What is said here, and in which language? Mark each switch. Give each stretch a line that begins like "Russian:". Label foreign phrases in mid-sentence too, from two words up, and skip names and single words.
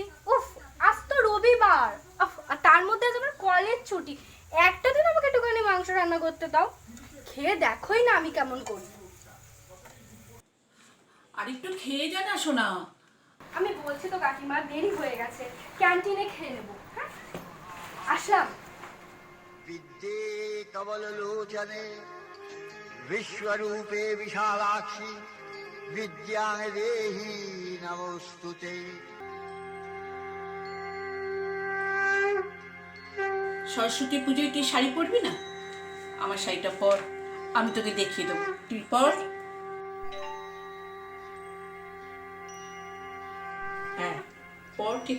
Bangla: উফ, আজ তো রবিবার, আর তার মধ্যে আজ আমার কলেজ ছুটি। একটা দিন আমাকে একটুখানি মাংস রান্না করতে দাও, খেয়ে দেখোই না আমি কেমন করি। আর একটু খেয়ে যা না সোনা। আমি বলছি তো কাকিমা, দেরি হয়ে গেছে, ক্যান্টিনে খেয়ে নেবো। হ্যাঁ, আসলাম।
Sanskrit: विद्ये कमललोचने विश्वरूपे विशालाक्षि विद्यां देहि नमोस्तुते।
Bangla: সরস্বতী পুজোয় তুই শাড়ি পরবি না? আমার শাড়িটা পর, আমি তোকে দেখিয়ে দেবো। তুই পর। হ্যাঁ পর, ঠিক।